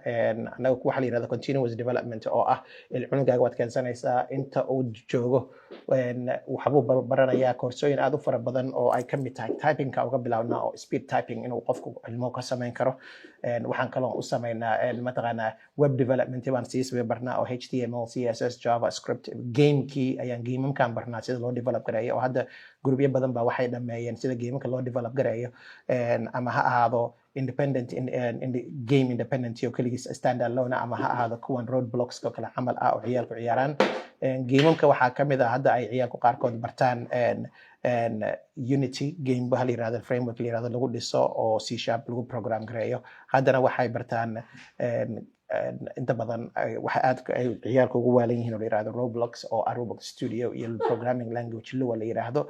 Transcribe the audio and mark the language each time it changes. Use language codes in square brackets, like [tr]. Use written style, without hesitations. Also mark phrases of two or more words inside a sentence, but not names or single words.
[so] Anaga waxa la yiraahdo [en] continuous development [so] oo ah cunugaaga waad keensanaysaa inta uu joogo waxbuu baranayaa koorsooyin aad u fara badan oo ay ka mid tahay typing-ka uga bilaabnaa oo [en] speed typing [so] inuu qofku ilmo ka sameyn karo. Waxaan kaloo u sameynaa mataqaanaa [en] web development [so] baan sii barnaa oo HTML, CSS, JavaScript, gamekii ayaan gameamkaan barnaa sida loo develop gareeyo oo hadda gurubyo badan baa waxay dhameeyeen sida gameamka loo develop gareeyo ama ha ahaado [en] independent in the game independent [so] oo kaligiis [en] stand alone [so] ama ha ahaado kuwan roadblocks oo kala camal ah oo ciyaalku ciyaaraan. Gameamka waxaa ka mid ah hadda ay ciyaalku qaarkood bartaan Unity game ba la yiraahdo, framework la yiraahdo lagu dhiso oo C# lagu program gareeyo. Haddana waxay bartaan inta badan waxa aad ay ciyaalku ugu waalan yihiin oo la yiraahdo Roblox oo Roblox Studio iyo [en] programming language [so] Lua la yiraahdo.